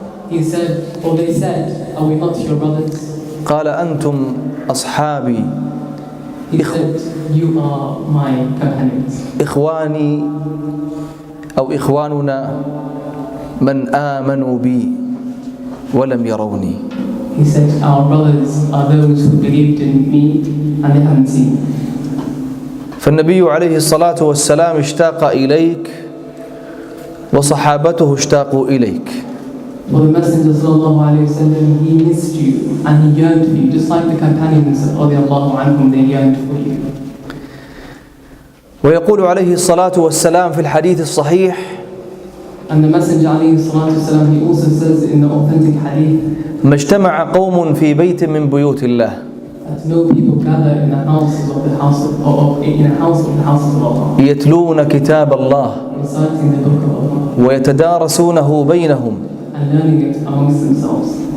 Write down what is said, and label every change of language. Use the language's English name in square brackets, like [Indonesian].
[English] He said, or they said, are we not your brothers? [Arabic] قال أنتم أصحابي. [English] He said, you are my companions. [Arabic] إخواني أو إخواننا من آمنوا بي ولم يروني. [English] He said, our brothers are those who believed in me and they haven't seen me. [Arabic] فالنبي عليه الصلاة والسلام اشتاق إليك وصحابته اشتاقوا إليك. [English] Well, the Messenger [Arabic] sallallahu alayhi wa sallam, [English] he missed you and he yearned for you, just like the companions [Arabic] radiallahu anhum, [English] they yearned for you. [Arabic] ويقول عليه الصلاة والسلام في الحديث الصحيح [English] And the Messenger [Arabic] alayhi salatu wasalam, [English] he also says in the authentic hadith [Arabic] ما اجتمع قوم في بيت من بيوت الله [English] that no people gather in the houses of the house of Allah, [Arabic] يتلون كتاب الله [English] reciting the book of Allah [Arabic] ويتدارسونه بينهم [English] and learning it amongst themselves,